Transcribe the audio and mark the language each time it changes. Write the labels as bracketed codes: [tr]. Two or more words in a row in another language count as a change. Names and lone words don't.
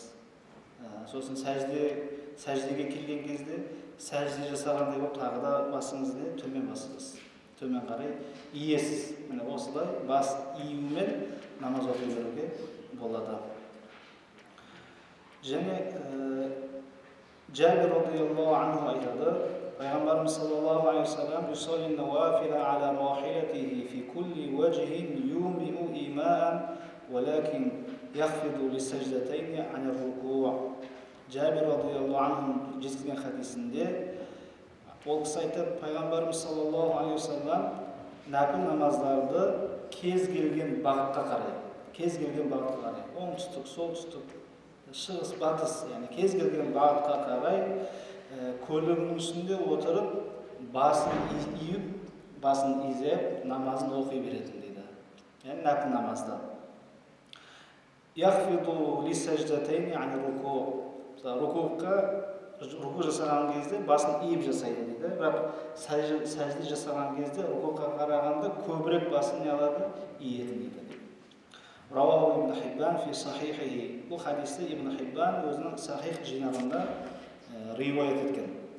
[kk] Сосын сәждеге келген кезде сәжде жасағандай болып тағы да басыңызды төмен басасыз. Төмен қарай иесіз. Міне осылай бас июмен намаз оқи беруге болады. [ar] Және Жабир رضي الله عنه [kk] айтады: пайғамбарымыз [ar] صلى الله عليه وسلم يصلي النوافل على راحلته في كل وجه يومئ إيماء ولكن يخفض للسجدتين عن الركوع. [kk] Жабир [ar] رضي الله عنه [kk] жеткізген хадисінде ол кісі айтады: пайғамбарымыз [ar] صلى الله عليه وسلم [kk] нәпіл намаздарды кез келген бағытқа қарай, оңтүстік, солтүстік, шығыс, батыс, яғни кез келген бағытқа қарай көлігінің үстінде отырып, басын иіп, басын изеп, намазын оқи беретін дейді. Яғни нәпіл намазда. [ar] يخفض للسجدتين عن الركوع. [kk] Руку жасаған кезде басын иіп жасайды дейді. Бірақ сәжде жасаған кезде рукуға қарағанда көбірек басын не алады? Иеді дейді. [ar] رواه ابن حبان في صحيحه. [kk] Бұл хадисті Ибн Хиббан өзінің сахих жинағында риуаят еткен.